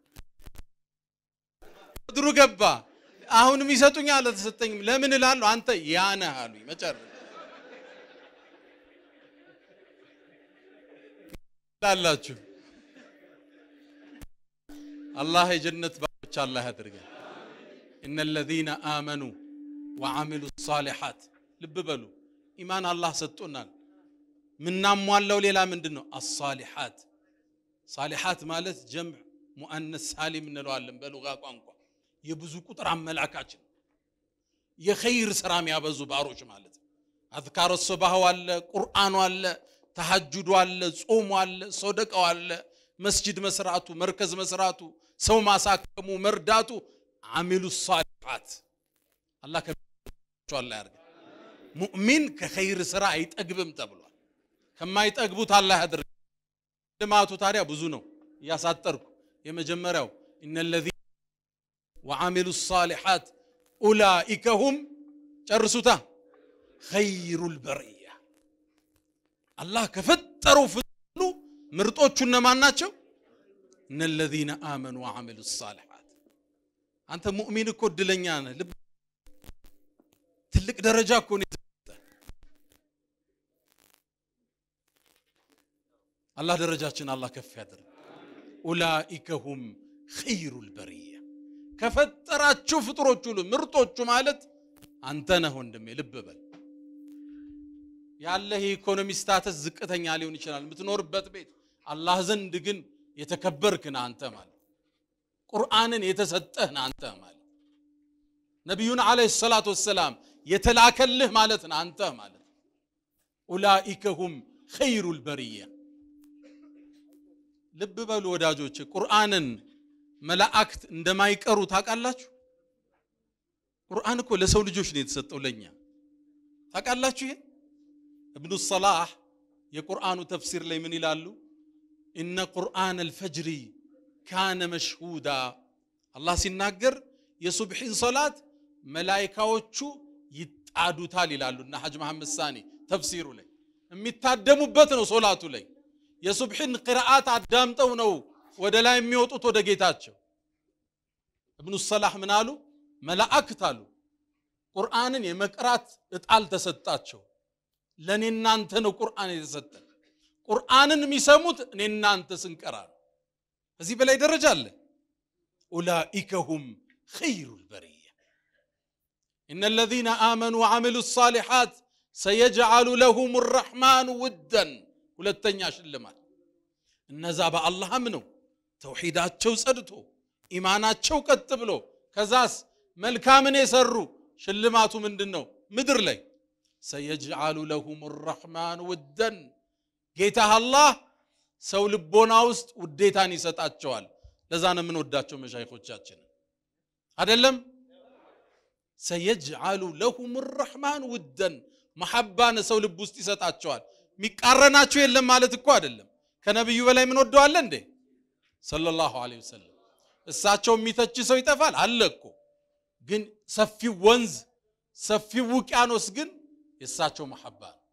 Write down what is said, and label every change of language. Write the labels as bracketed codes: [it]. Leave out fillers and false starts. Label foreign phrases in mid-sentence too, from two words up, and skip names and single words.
[am] ድሩ ገባ አሁንም ይሰጡኛል ተሰጠኝ ለምን እላለሁ አንተ ያነ አሉኝ መጨረሻ ላላችሁ አላህ የጀነት ባሮች አላህ ያድርገን [ar] ان الذين امنوا وعملوا الصالحات [am] ልብ በሉ ኢማን አላህ ሰጥቶናል ምናሟላው ሌላ ምንድነው [ar] الصالحات صالحات [am] ማለት [ar] جمع مؤنث سالم [am] እንለዋለን በሉጋ ቋንቋ የብዙ ቁጥር አመላካችን የኸይር ስራ የሚያበዙ ባሮች ማለት [ar] أذكار الصباح [am] አለ ቁርአን አለ ተሐጁድ አለ ጾም አለ ሶደቃው አለ መስጂድ መስራቱ መርከዝ መስራቱ ሰው ማሳከሙ መርዳቱ [ar] عملوا الصالحات [am] አላህ ከቻው አላህ ያርግ ሙእሚን ከኸይር ስራ አይጠግብም ተብሏል ከማይጠግቡት አላህ ያድርግ ልማቱ ታዲያ ብዙ ነው ያሳጠርኩ የመጀመሪያው [ar] ان الذين وعملوا الصالحات اولئك هم [am] ጨርሱታ [ar] خير البريه [am] አላህ ከፈጠረው ፍሉ ምርጦቹ እነማን ናቸው [ar] ان الذين امنوا وعملوا الصالحات [am] አንተ ሙእሚን እኮ ድለኛ ነህ ትልቅ ደረጃ እኮ ነው [ar] الله درجاتنا الله كف يدرك اولئك هم خير البريه كفتراچو [am] ፍጥሮቹ ምርጦቹ ማለት አንተ ነህ ወንድሜ ልብ በል ያለህ ኢኮኖሚ ስታተስ ዝቅተኛ ሊሆን ይችላል የምትኖርበት ቤት አላህ ዘንድ ግን የተከበርክ ነህ አንተ ማለት ቁርአንን የተሰጠህ ነህ አንተ ማለት ነብዩን [ar] عليه الصلاة والسلام [am] የተላከልህ ማለት ነህ አንተ ማለት [ar] اولئك هم خير البريه [am] ልብ በሉ ወዳጆች ቁርአንን መላእክት እንደማይቀሩ ታውቃላችሁ ቁርአን እኮ ለሰው ልጆች ነው የተሰጠው ለኛ ታውቃላችሁ ይሄ ابن الصلاح የቁርአኑ ተፍሲር ላይ ምን ይላሉ [ar] ان قرآن الفجر كان مشهودا [am] አላህ ሲናገር የሱብሂን ሶላት መላእክቶቹ ይጣዱታል ይላሉና ሐጅ መሐመድ ሳኒ ተፍሲሩ ላይ የሚታደሙበት ነው ሶላቱ ላይ የሱብሂን ቂራአት አዳምጠው ነው ወደ ላይ የሚወጡት ወደ ጌታቸው ابن الصلاح ምን አሉ መላእክት አሉ ቁርአንን የመቅራት እጣል ተሰጣቸው ለኔና አንተ ነው ቁርአን የተሰጠ ቁርአንን የሚሰሙት እኔና አንተ ስንቀራ እዚህ በላይ ደረጃ አለ [ar] اولئك هم خير البريه ان الذين امنوا وعملوا الصالحات سيجعل لهم الرحمن ودا [am] ሁለተኛ ሽልማት እነዛ በአላህም ነው ተውሂዳቸው ጸድቶ ኢማናቸው ቀጥ ብሎ ከዛስ መልካምን የሰሩ ሽልማቱ ምንድነው ምድር ላይ [ar] سيجعل لهم الرحمن [am] ودا ጌታ አላህ ሰው ልቦና ውስጥ ውዴታን ይሰጣቸዋል ለዛ ነው የምንወዳቸው መሻይኾቻችን አይደለም [ar] سيجعل لهم الرحمن ودا محبان [am] ሰው ልብ ውስጥ ይሰጣቸዋል ሚቃረናቸው የለም ማለት እኮ አይደለም ከነብዩ በላይ ምን ወደዋል እንዴ [ar] صلى الله عليه وسلم [am] እሳቸው የሚተች ሰው ይጠፋል አለኮ ግን ሰፊው ወንዝ ሰፊው ውቅያኖስ ግን የሳቸው መሐባ